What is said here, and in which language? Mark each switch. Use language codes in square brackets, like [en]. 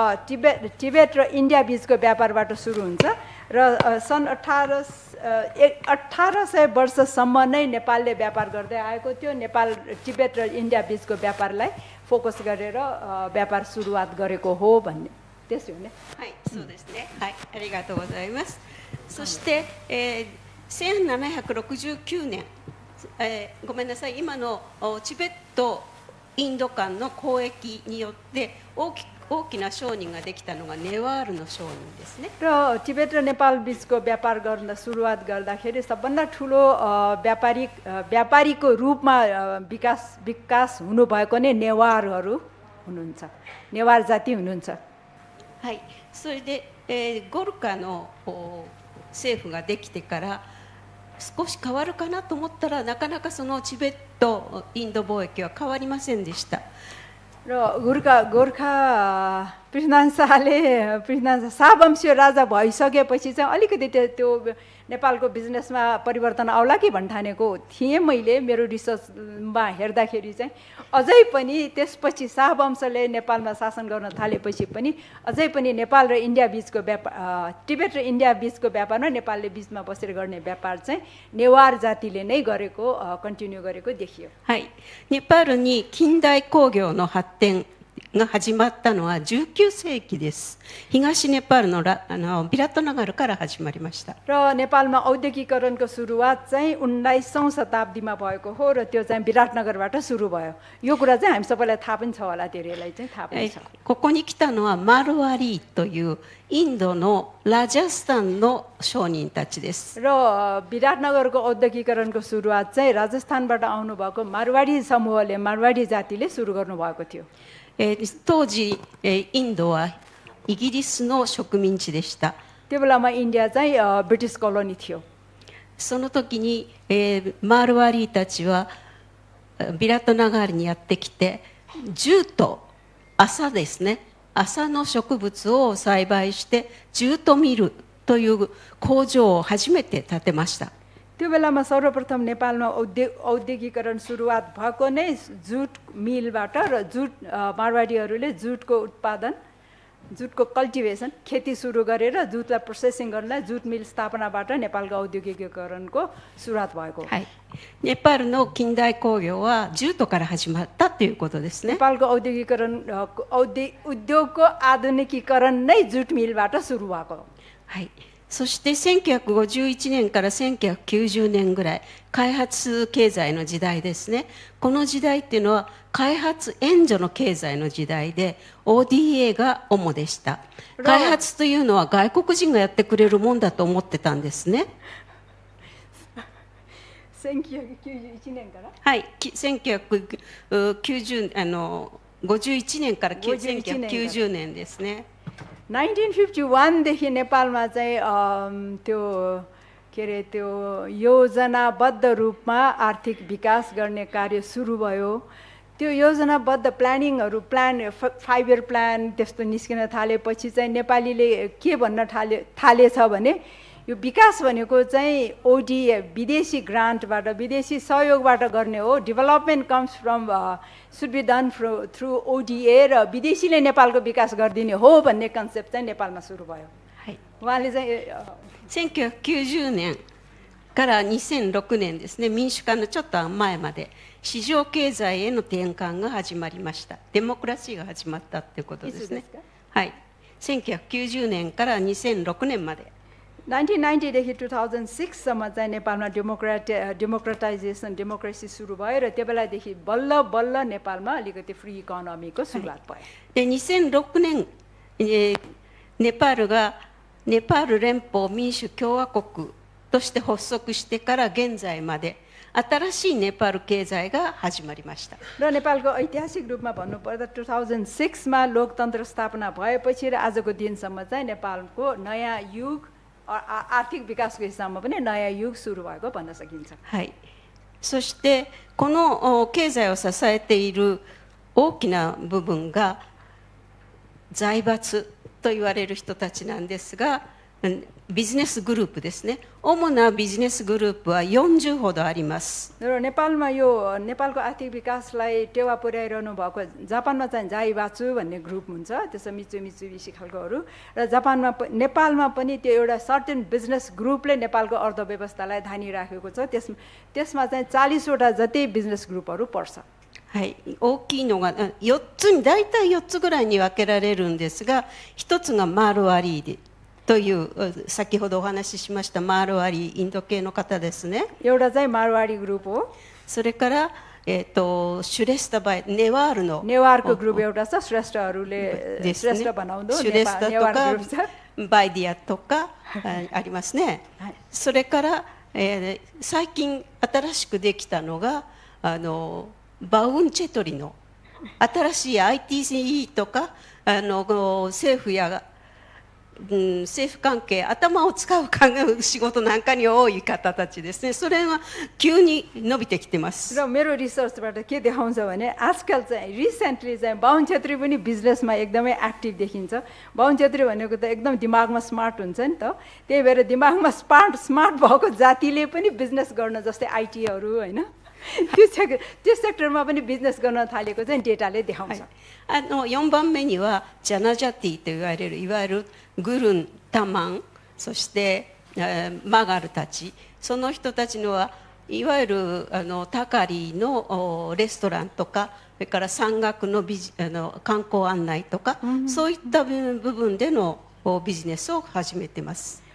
[ne] Tibet र India बीचको व्यापारबाट सुरु हुन्छ र सन् 1800 वर्षसम्म नै नेपालले व्यापार गर्दै आएको थियो नेपाल टिबेट र इन्डिया बीचको व्यापारलाई फोकस गरेर व्यापार सुरुवात गरेको हो भन्ने [ja] ですよね。はい、そうですね。はい、ありがとうございます。そして、1769年、ごめんなさい、今のチベットインド間の交易によって大きな商人ができたのがネワールの商人ですね。 [ne] र टिबेट र नेपाल बीचको व्यापार गर्न सुरुवात गर्दाखेरि सबभन्दा ठुलो व्यापारीको रूपमा विकास हुनुभएको नै नेवारहरू हुनुहुन्छ नेवार जाति हुनुहुन्छ [ja] はい、それで、ゴルカの政府ができてから少し変わるかなと思ったらなかなかそのチベットインド貿易は変わりませんでした。 [ne] र गोर्खा पृथ्वी शाहवंशीय राजा भइसकेपछि चाहिँ अलिकति त्यो नेपालको बिजनेसमा परिवर्तन आउला कि भन्ठानेको थिएँ मैले मेरो रिसर्चमा हेर्दाखेरि चाहिँ अझै पनि त्यसपछि शाहवंशले नेपालमा शासन गर्न थालेपछि पनि अझै पनि नेपाल र इन्डिया बीचको व्यापार टिबेट र इन्डिया बीचको व्यापारमा नेपालले बीचमा बसेर गर्ने व्यापार चाहिँ नेवार जातिले नै गरेको कन्टिन्यू गरेको देखियो [ja] はい、ネパールに近代工業の発展が始まったのは19世紀です。東ネパールのビラトナガルから始まりました。 [ne] र नेपालमा औद्योगिकरणको सुरुवात चाहिँ 19औं शताब्दीमा भएको हो र त्यो चाहिँ विराटनगरबाट सुरु भयो यो कुरा चाहिँ हामी सबैलाई थाहा पनि छ होला धेरैलाई चाहिँ थाहा पनि छ [ja] ここに来たのはマルワリーというインドのラジャスタンの商人たちです。 [ne] र विराटनगरको औद्योगिकरणको सुरुवात चाहिँ राजस्थानबाट आउनुभएको मारवाडी समूहले मारवाडी जातिले सुरु गर्नुभएको थियो [ja] 当時インドはイギリスの植民地でした。 [ne] त्यो बेलामा इन्डिया चाहिँ ब्रिटिस कोलोनी थियो [ja] その時にマールワリーたちはビラトナガールにやってきてジュート、麻ですね、麻の植物を栽培してジュートミルという工場を初めて建てました。 [ne] त्यो बेलामा सर्वप्रथम नेपालमा औद्योगिकरण सुरुवात भएको नै जुट मिलबाट र जुट मारवाडीहरूले जुटको उत्पादन जुटको कल्टिभेसन खेती सुरु गरेर जुटलाई प्रोसेसिङ गर्नलाई जुट मिल स्थापनाबाट नेपालको औद्योगिकरणको सुरुवात भएको हो。 [ja] ネパールの近代工業はジュートから始まったということですね。 [ne] नेपालको उद्योगको आधुनिकीकरण नै जुट मिलबाट सुरु भएको हो。 [ja] はい。そして1951年から1990年ぐらい開発経済の時代ですね。この時代っていうのは開発援助の経済の時代で ODA が主でした。開発というのは外国人がやってくれるもんだと思ってたんですね。 1991年からはい、1951年から1990年ですね。 [ne] 1951देखि नेपालमा चाहिँ त्यो के अरे त्यो योजनाबद्ध रूपमा आर्थिक विकास गर्ने कार्य सुरु भयो। त्यो योजनाबद्ध प्लानिङहरू 5 इयर प्लान त्यस्तो निस्किन थालेपछि चाहिँ नेपालीले के भन्न थालेछ भने यो विकास भनेको चाहिँ ओडिए विदेशी ग्रान्टबाट विदेशी सहयोगबाट गर्ने हो। [en] development comes from should be done through [ne] ओडिए र विदेशीले नेपालको विकास गरिदिने हो भन्ने कन्सेप्ट चाहिँ नेपालमा सुरु भयो। उहाँले चाहिँ [ja] 1990年から2006年ですね、民主化のちょっと前まで市場経済への転換が始まりました。デモクラシーが始まったっていうことですね。はい、1990年から2006年まで。 [ne] 1990 देखि 2006 सम्म चाहिँ नेपालमा डेमोक्रेटाइजेसन डेमोक्रेसी सुरु भयो र त्यो बेलादेखि बल्ल बल्ल नेपालमा अलिकति फ्री इकोनोमीको सुरुवात भयो। [ja] で2006年、ネパールがネパール連邦民主共和国として発足してから現在まで新しいネパール経済が始まりました。 [ne] र नेपालको ऐतिहासिक रूपमा भन्नुपर्दा 2006 मा लोकतन्त्र स्थापना भएपछि र आजको दिनसम्म चाहिँ नेपालको नयाँ युग आर्थिक विकासको हिसाबमा पनि नयाँ युग सुरु भएको भन्न सकिन्छ। [ja] はい。そしてこの経済を支えている大きな部分が財閥と言われる人たちなんですが、ビジネスグループですね。主なビジネスグループは40ほどあります。 [ne] र नेपालमा यो नेपालको आर्थिक विकासलाई टेवा पुर्याइरहनु भएको जापानमा चाहिँ जाइबाचु भन्ने ग्रुप हुन्छ, त्यसो मिचुबिसी खालकोहरू र नेपालमा पनि त्यो एउटा सर्टेन बिजनेस ग्रुपले नेपालको अर्थव्यवस्थालाई धानिराखेको छ। त्यसमा चाहिँ 40 वटा जति बिजनेस ग्रुपहरू पर्छ। [ja] はい、大きいのが4つに大体4つぐらいに分けられるんですが、1つがマールワリーでという先ほどお話ししましたマールワリーインド系の方ですね。 [ne] एउटा चाहिँ मारवाडी ग्रुप हो। [ja] それからシュレスタバイネワールの [ne] नेवारको ग्रुप एउटा छ, श्रेष्ठहरूले श्रेष्ठ बनाउँदो [ja] シュレスタとかバイディアとかありますね。それから最近新しくできたのがバウンチェトリの新しい ITC とか政府や政府関係頭を使う仕事なんかに多い方たちですね。それは急に伸びてきてます。 [ne] र मेरो रिसर्चबाट के देखाउँछ भने आजकल चाहिँ रिसेन्टली चाहिँ बाहुन छेत्री पनि बिजनेसमा एकदमै एक्टिभ देखिन्छ। बाहुन छेत्री भनेको त एकदम दिमागमा स्मार्ट हुन्छ नि त, त्यही भएर दिमागमा स्मार्ट भएको जातिले पनि बिजनेस गर्न जस्तै आइटीहरू हैन त्यो सेक्टरमा पनि बिजनेस गर्न थालेको चाहिँ डेटाले देखाउँछ। [ja] 4番目にはジャナジャティと言われるいわゆるグルン、タマン、そしてマガルたち、その人たちのはいわゆるタカリのレストランとか、それから山岳の観光案内とか、そういった部分でのビジネスを始めてます。